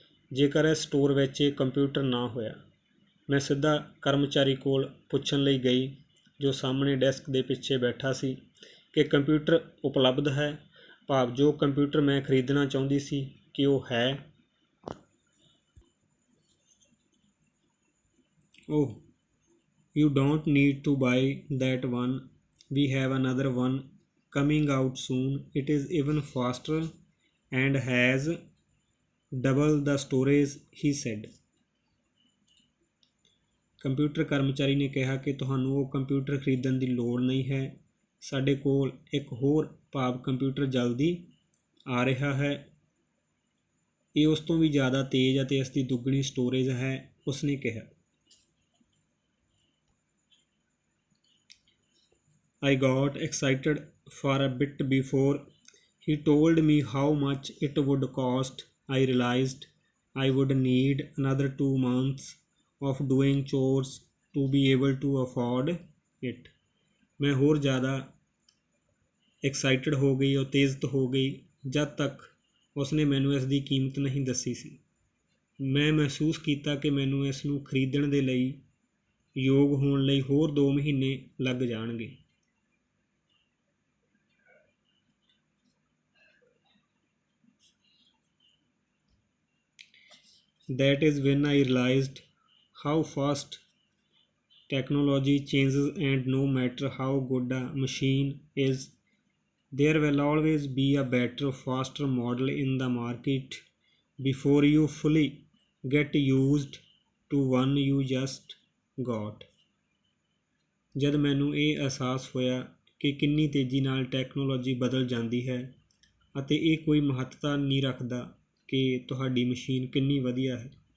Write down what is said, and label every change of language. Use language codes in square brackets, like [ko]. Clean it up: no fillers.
[pa] ਜੇਕਰ ਇਸ ਸਟੋਰ ਵਿੱਚ ਇਹ ਕੰਪਿਊਟਰ ਨਾ ਹੋਇਆ, ਮੈਂ ਸਿੱਧਾ ਕਰਮਚਾਰੀ ਕੋਲ ਪੁੱਛਣ ਲਈ ਗਈ ਜੋ ਸਾਹਮਣੇ ਡੈਸਕ ਦੇ ਪਿੱਛੇ ਬੈਠਾ ਸੀ ਕਿ ਕੰਪਿਊਟਰ ਉਪਲਬਧ ਹੈ, ਭਾਵ ਜੋ ਕੰਪਿਊਟਰ ਮੈਂ ਖਰੀਦਣਾ ਚਾਹੁੰਦੀ ਸੀ ਕਿ ਉਹ ਹੈ। [en] Oh, you don't need to buy that one. We have another one coming out soon. It is even faster and has double the storage, he said. [pa] Computer ਕਰਮਚਾਰੀ ਨੇ ਕਿਹਾ ਕਿ ਤੁਹਾਨੂੰ ਉਹ ਕੰਪਿਊਟਰ ਖਰੀਦਣ ਦੀ ਲੋੜ ਨਹੀਂ ਹੈ। ਸਾਡੇ ਕੋਲ ਇੱਕ ਹੋਰ ਭਾਵ ਕੰਪਿਊਟਰ ਜਲਦੀ ਆ ਰਿਹਾ ਹੈ। ਇਹ ਉਸ ਤੋਂ ਵੀ ਜ਼ਿਆਦਾ ਤੇਜ਼ ਅਤੇ ਇਸ ਦੀ ਦੁੱਗਣੀ ਸਟੋਰੇਜ ਹੈ, ਉਸਨੇ ਕਿਹਾ। [en] I got excited for a bit before he told me how much it would cost. I realized I would need another 2 months of doing chores to be able to afford it. [pa] मैं ਹੋਰ ज़्यादा excited ਹੋ ਗਈ, ਉਤੇਜਿਤ ਹੋ ਗਈ ਜਦ ਤੱਕ ਉਸਨੇ ਮੈਨੂੰ ਇਸ ਦੀ ਕੀਮਤ ਨਹੀਂ ਦੱਸੀ ਸੀ। ਮੈਂ ਮਹਿਸੂਸ ਕੀਤਾ ਕਿ ਮੈਨੂੰ ਇਸ ਨੂੰ ਖਰੀਦਣ ਦੇ ਲਈ ਯੋਗ ਹੋਣ ਲਈ ਹੋਰ 2 ਮਹੀਨੇ ਲੱਗ ਜਾਣਗੇ। [en] That is when I realized how fast technology changes, and no matter how good a machine is, there will always be a better, faster model in the market before you fully get used to one you just got. [pa] ਜਦ ਮੈਨੂੰ ਇਹ ਅਹਿਸਾਸ ਹੋਇਆ ਕਿ ਕਿੰਨੀ ਤੇਜ਼ੀ ਨਾਲ technology ਬਦਲ ਜਾਂਦੀ ਹੈ ਅਤੇ ਇਹ ਕੋਈ ਮਹੱਤਤਾ ਨਹੀਂ ਰੱਖਦਾ ਕਿ ਤੁਹਾਡੀ ਮਸ਼ੀਨ ਕਿੰਨੀ ਵਧੀਆ ਹੈ।